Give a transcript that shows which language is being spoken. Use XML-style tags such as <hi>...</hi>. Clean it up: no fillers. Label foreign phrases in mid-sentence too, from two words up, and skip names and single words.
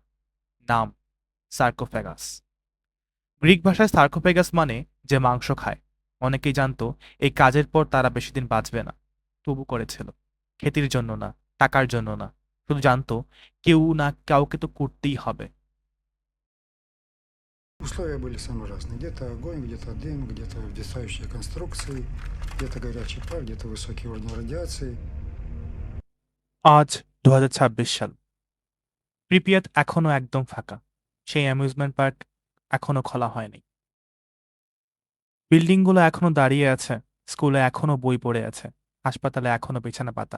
<bn>নাম সার্কোফ্যাগাস। গ্রিক ভাষায় সার্কোফ্যাগাস মানে যে মাংস খায়। অনেকেই জানতো এই কাজের পর তারা বেশি দিন বাঁচবে না, তবু করেছিল। খ্যাতির জন্য না, টাকার জন্য না, শুধু জানতো কেউ না কাউকে তো করতেই হবে।</bn> <ru>Условия были самые разные. Где-то огонь, где-то дым, где-то вдесающие конструкции, где-то горячий пар, где-то высокий уровень радиации.</ru> <bn>আজ ২০২৬ সাল। প্রিপিয়াত এখনো একদম ফাঁকা। সেই</bn> <en>amusement park</en> <bn>এখনো খোলা হয়নি। বিল্ডিংগুলো এখনো দাঁড়িয়ে আছে, স্কুলে এখনো বই পড়ে আছে, হাসপাতালে এখনো বিছানা পাতা।</bn>